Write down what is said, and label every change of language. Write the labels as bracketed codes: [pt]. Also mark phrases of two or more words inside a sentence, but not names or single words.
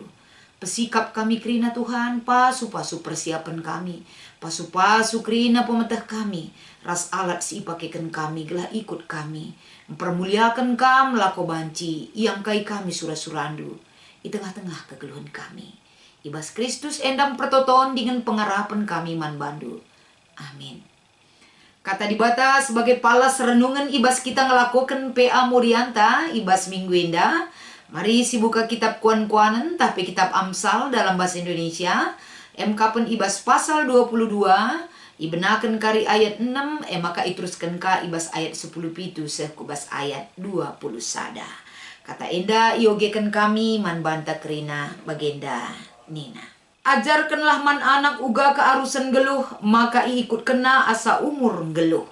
[btx] Pesikap kami krina Tuhan, pasu-pasu persiapan kami, pasu-pasu krina pemetah kami, ras alat si ipakekan kami, gelah ikut kami, mempermuliakan kam lako banci, yang kai kami surah-surandu, di tengah-tengah kegeluhan kami. Ibas Kristus endam pertoton dengan pengarapan kami man bandu. Amin. Kata dibata sebagai palas renungan ibas kita ngelakukan PA Morianta, ibas minggu indah. Mari si buka kitab kuan-kuanan, tapi [id] kitab Amsal dalam bahasa Indonesia. [btx] Pen ibas pasal 22, ibenakan kari ayat 6, maka iteruskan ka ibas ayat 10 pitu sekubas ayat 20 sada. Kata enda iogekan kami man banta kerina bagenda Nina. Ajarkanlah man anak uga kearusan geluh, maka ikut kena asa umur geluh.